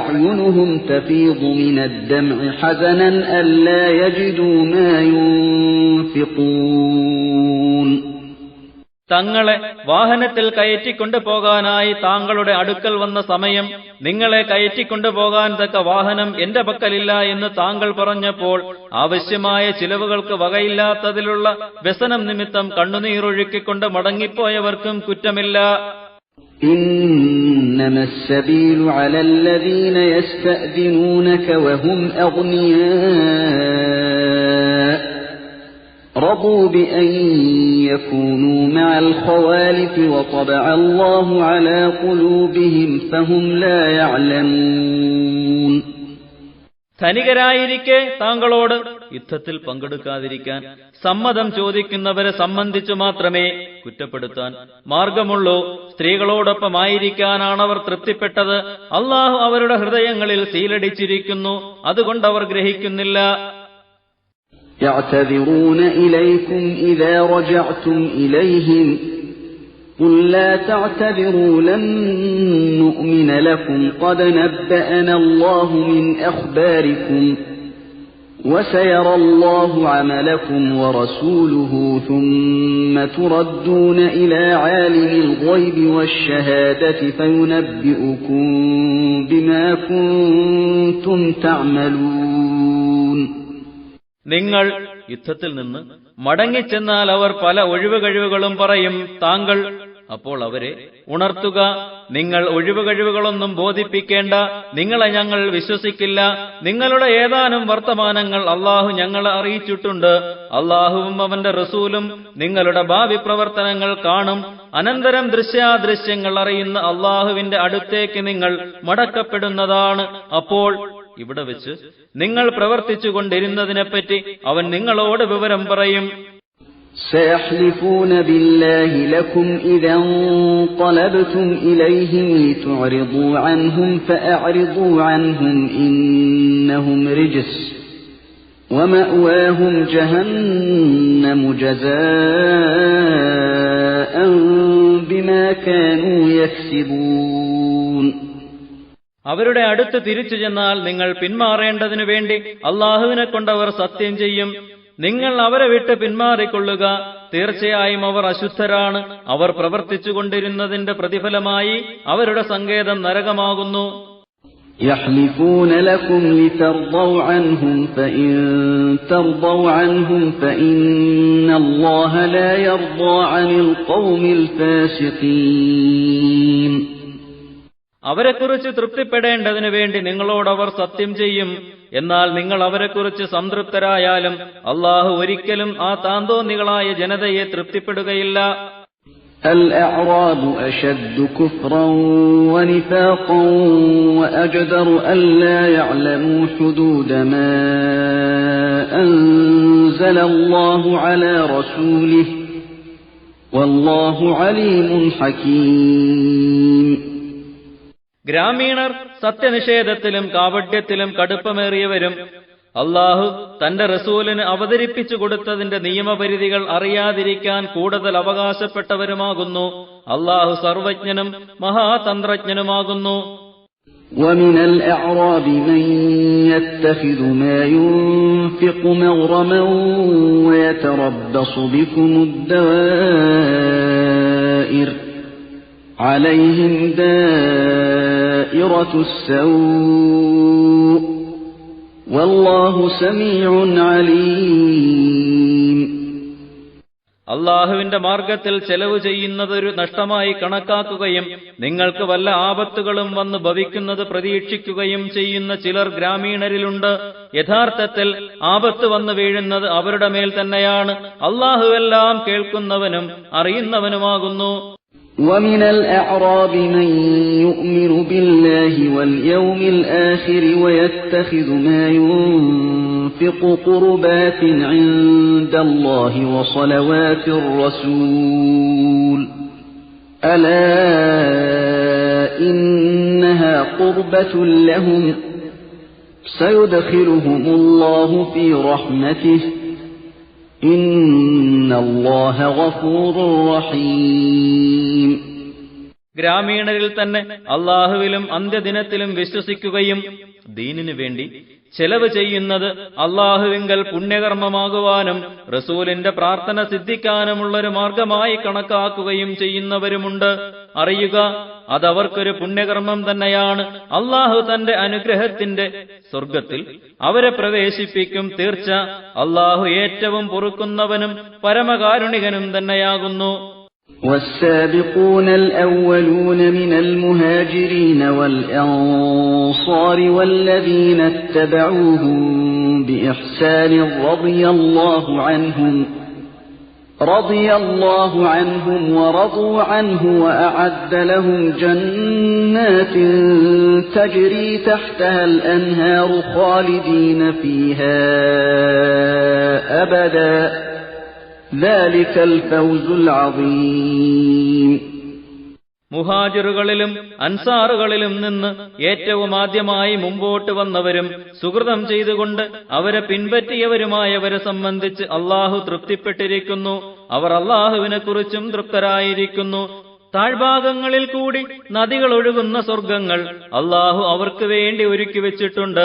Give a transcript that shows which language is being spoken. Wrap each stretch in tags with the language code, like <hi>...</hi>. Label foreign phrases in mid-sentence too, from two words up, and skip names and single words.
<ar>وأعينهم تفيض من الدمع حزنا ألا يجدوا ما ينفقون ينفقون</ar> <ml>തങ്ങളെ വാഹനത്തിൽ കയറ്റിക്കൊണ്ടുപോകാനായി താങ്കളുടെ അടുക്കൽ വന്ന സമയം നിങ്ങളെ കയറ്റിക്കൊണ്ടുപോകാൻ തക്ക വാഹനം എന്റെ പക്കലില്ല എന്ന് താങ്കൾ പറഞ്ഞപ്പോൾ ആവശ്യമായ ചിലവുകൾക്ക് വകയില്ലാത്തതിലുള്ള വ്യസനം നിമിത്തം കണ്ണുനീരൊഴുക്കിക്കൊണ്ട് മടങ്ങിപ്പോയവർക്കും കുറ്റമില്ല.</ml> <ar>إنما السبيل على الذين يستأذنونك وهم أغنياء رضوا بأن يكونوا مع الخوالف وطبع الله على قلوبهم فهم لا يعلمون.</ar> <ml>ധനികരായിരിക്കെ താങ്കളോട് യുദ്ധത്തിൽ പങ്കെടുക്കാതിരിക്കാൻ സമ്മതം ചോദിക്കുന്നവരെ സംബന്ധിച്ചു മാത്രമേ കുറ്റപ്പെടുത്താൻ മാർഗമുള്ളൂ. സ്ത്രീകളോടൊപ്പമായിരിക്കാനാണവർ തൃപ്തിപ്പെട്ടത്. അള്ളാഹു അവരുടെ ഹൃദയങ്ങളിൽ സീലടിച്ചിരിക്കുന്നു, അതുകൊണ്ടവർ ഗ്രഹിക്കുന്നില്ല.</ml> <ar>يعتذرون إليكم إذا رجعتم إليهم قل لا تعتذروا لن نؤمن لكم قد نبأنا الله من أخباركم وسيرى الله عملكم ورسوله ثم تردون إلى عالم الغيب والشهادة فينبئكم بما كنتم تعملون.</ar> <ml>നിങ്ങൾ യുദ്ധത്തിൽ നിന്ന് മടങ്ങിച്ചെന്നാൽ അവർ പല ഒഴിവുകഴിവുകളും പറയും. താങ്കൾ അപ്പോൾ അവരെ ഉണർത്തുക, നിങ്ങൾ ഒഴിവുകഴിവുകളൊന്നും ബോധിപ്പിക്കേണ്ട, നിങ്ങളെ ഞങ്ങൾ വിശ്വസിക്കില്ല. നിങ്ങളുടെ ഏതാനും വർത്തമാനങ്ങൾ അള്ളാഹു ഞങ്ങളെ അറിയിച്ചിട്ടുണ്ട്. അള്ളാഹുവും അവന്റെ റസൂലും നിങ്ങളുടെ ഭാവി പ്രവർത്തനങ്ങൾ കാണും. അനന്തരം ദൃശ്യാദൃശ്യങ്ങൾ അറിയുന്ന അള്ളാഹുവിന്റെ അടുത്തേക്ക് നിങ്ങൾ മടക്കപ്പെടുന്നതാണ്. അപ്പോൾ ഇവിടെ വെച്ച് നിങ്ങൾ പ്രവർത്തിച്ചുകൊണ്ടിരുന്നതിനെപ്പറ്റി അവൻ നിങ്ങളോട് വിവരം പറയും.</ml> <ar>سيحلفون بالله لكم إذا انقلبتم إليهم لتعرضوا عنهم فأعرضوا عنهم إنهم رجس ومأواهم جهنم جزاء بما كانوا يكسبون.</ar> <ml>അവരുടെ അടുത്ത് തിരിച്ചു ചെന്നാൽ നിങ്ങൾ പിന്മാറേണ്ടതിനു വേണ്ടി അള്ളാഹുവിനെ കൊണ്ടവർ സത്യം ചെയ്യും. നിങ്ങൾ അവരെ വിട്ട് പിന്മാറിക്കൊള്ളുക, തീർച്ചയായും അവർ അശുദ്ധരാണ്. അവർ പ്രവർത്തിച്ചുകൊണ്ടിരുന്നതിന്റെ പ്രതിഫലമായി അവരുടെ സങ്കേതം നരകമാകുന്നു.</ml> <ar>يحلفون لكم لترضوا عنهم فإن ترضوا عنهم فإن الله لا يرضى عن القوم الفاسقين.</ar> <ml>അവരെക്കുറിച്ച് തൃപ്തിപ്പെടേണ്ടതിനു വേണ്ടി നിങ്ങളോടവർ സത്യം ചെയ്യും. എന്നാൽ നിങ്ങൾ അവരെക്കുറിച്ച് സംതൃപ്തരായാലും അള്ളാഹു ഒരിക്കലും ആ താന്തോന്നികളായ ജനതയെ തൃപ്തിപ്പെടുകയില്ല.</ml> <ar>الأعراب أشد كفرا ونفاقا وأجدر ألا يعلموا حدود ما أنزل الله على رسوله والله عليم حكيم.</ar> <ml>ഗ്രാമീണർ സത്യനിഷേധത്തിലും കാപട്യത്തിലും കടുപ്പമേറിയവരും അള്ളാഹു തന്റെ റസൂലിന് അവതരിപ്പിച്ചു കൊടുത്തതിന്റെ നിയമപരിധികൾ അറിയാതിരിക്കാൻ കൂടുതൽ അവകാശപ്പെട്ടവരുമാകുന്നു. അള്ളാഹു സർവജ്ഞനും മഹാതന്ത്രജ്ഞനുമാകുന്നു.</ml> <ar>ومن الأعراب من يتخذ ما ينفق مغرما ويتربص بكم الدوائر عليهم دائرة السوء والله سميع عليم.</ar> <ml>അള്ളാഹുവിന്റെ മാർഗത്തിൽ ചെലവ് ചെയ്യുന്നതൊരു നഷ്ടമായി കണക്കാക്കുകയും നിങ്ങൾക്ക് വല്ല ആപത്തുകളും വന്ന് ഭവിക്കുന്നത് പ്രതീക്ഷിക്കുകയും ചെയ്യുന്ന ചിലർ ഗ്രാമീണരിലുണ്ട്. യഥാർത്ഥത്തിൽ ആപത്ത് വന്നു വീഴുന്നത് അവരുടെ മേൽ തന്നെയാണ്. അള്ളാഹുവെല്ലാം കേൾക്കുന്നവനും അറിയുന്നവനുമാകുന്നു.</ml> <ar>ومن الأعراب من يؤمن بالله واليوم الآخر ويتخذ ما ينفق قربات عند الله وصلوات الرسول ألا إنها قربة لهم سيدخلهم الله في رحمته إن الله غفور رحيم.</ar> <ml>ഗ്രാമീണരിൽ തന്നെ അള്ളാഹുവിലും അന്ത്യദിനത്തിലും വിശ്വസിക്കുകയും ദീനിനു വേണ്ടി ചെലവ് ചെയ്യുന്നത് അള്ളാഹുവിങ്കൽ പുണ്യകർമ്മമാകുവാനും റസൂലിന്റെ പ്രാർത്ഥന സിദ്ധിക്കാനുമുള്ളൊരു മാർഗമായി കണക്കാക്കുകയും ചെയ്യുന്നവരുമുണ്ട്. അറിയുക, അതവർക്കൊരു പുണ്യകർമ്മം തന്നെയാണ്. അള്ളാഹു തന്റെ അനുഗ്രഹത്തിന്റെ സ്വർഗത്തിൽ അവരെ പ്രവേശിപ്പിക്കും. തീർച്ച അള്ളാഹു ഏറ്റവും പൊറുക്കുന്നവനും പരമകാരുണികനും തന്നെയാകുന്നു.</ml> <ar>والسابقون الأولون من المهاجرين والأنصار والذين اتبعوهم بإحسان رضي الله عنهم ورضوا عنه وأعد لهم جنات تجري تحتها الأنهار خالدين فيها أبدا ذلك الفوز العظيم.</ar> <ml>മുഹാജിറുകളിലും അൻസാറുകളിലും നിന്ന് ഏറ്റവും ആദ്യമായി മുമ്പോട്ട് വന്നവരും സുകൃതം ചെയ്തുകൊണ്ട് അവരെ പിൻപറ്റിയവരുമായവരെ സംബന്ധിച്ച് അള്ളാഹു തൃപ്തിപ്പെട്ടിരിക്കുന്നു. അവർ അള്ളാഹുവിനെക്കുറിച്ചും തൃപ്തരായിരിക്കുന്നു. താഴ്ഭാഗങ്ങളിൽ കൂടി നദികൾ ഒഴുകുന്ന സ്വർഗങ്ങൾ അള്ളാഹു അവർക്ക് വേണ്ടി ഒരുക്കി വെച്ചിട്ടുണ്ട്.</ml>